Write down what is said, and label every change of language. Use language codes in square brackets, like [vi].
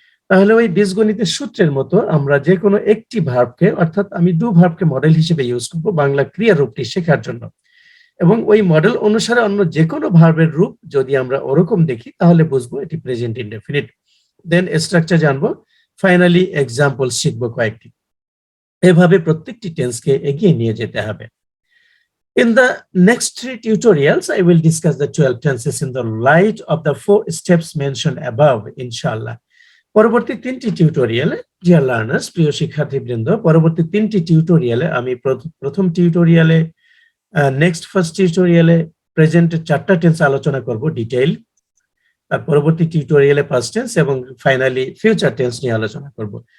[bn] তাহলে ওই বীজগণিতের সূত্রের মতো আমরা যে কোনো একটি ভার্বকে, অর্থাৎ আমি ডু ভার্বকে মডেল হিসেবে ইউজ করবো বাংলা ক্রিয়া রূপটি শেখার জন্য, এবং ওই মডেল অনুসারে অন্য যে কোনো ভার্বের রূপ যদি আমরা ওরকম দেখি তাহলে বুঝবো এটি প্রেজেন্ট ইনডেফিনিট। দেন স্ট্রাকচার জানবো, ফাইনালি এক্সাম্পল শিখবো কয়েকটি। এভাবে প্রত্যেকটি টেন্সকে এগিয়ে নিয়ে যেতে হবে। [en] In the next 3 tutorials, I will discuss the 12 tenses in the light of the 4 steps mentioned above, inshallah. [bn] পরবর্তী 3টি টিউটোরিয়ালে, ডিয়ার লার্নার্স, প্রিয় শিক্ষার্থীবৃন্দ, পরবর্তী 3টি টিউটোরিয়ালে আমি প্রথম টিউটোরিয়ালে ফার্স্ট টিউটোরিয়ালে প্রেজেন্টের 4টা টেন্স আলোচনা করব ডিটেইল, তার পরবর্তী টিউটোরিয়ালে পাস্ট টেন্স এবং ফাইনালি ফিউচার টেন্স নিয়ে আলোচনা করব।